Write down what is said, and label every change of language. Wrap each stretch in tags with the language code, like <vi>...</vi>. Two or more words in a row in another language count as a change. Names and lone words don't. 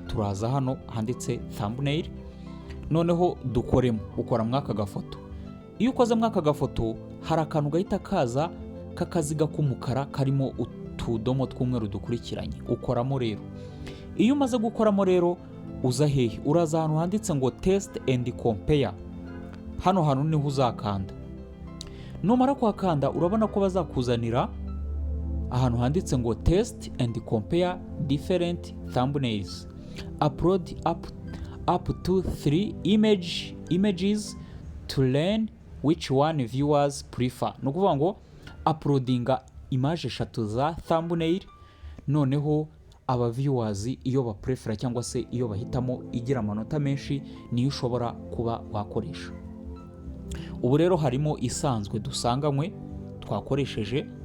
<rw>Turaza hano handitse thumbnail, noneho dukoremo. Ukora mwaka gafoto. Iyo ukoze mwaka gafoto hari akantu gahita kaza k'akaziga k'umukara karimo utudomo tw'umweru dukurikiranye. Ukoramo rero. Iyo umaze gukoramo rero uza hehe? Uraza ahantu handitse ngo</rw> <en>test and compare.</en> <rw>Hano hantu niho uzakanda. Numara kuhakanda urabona ko bazakuzanira ahantu handitse ngo</rw> <en>test and compare different thumbnails. Upload up to 3 images to learn which one viewers prefer.</en> <rw>Nukuvuga ngo uploadinga image 3 za thumbnail, noneho aba viewers iyo ba prefer cyangwa se iyo bahitamo igira amanota menshi niyo ushobora kuba wakoresha. Ubu rero harimo isanzwe dusanganywe twakoresheje.</rw>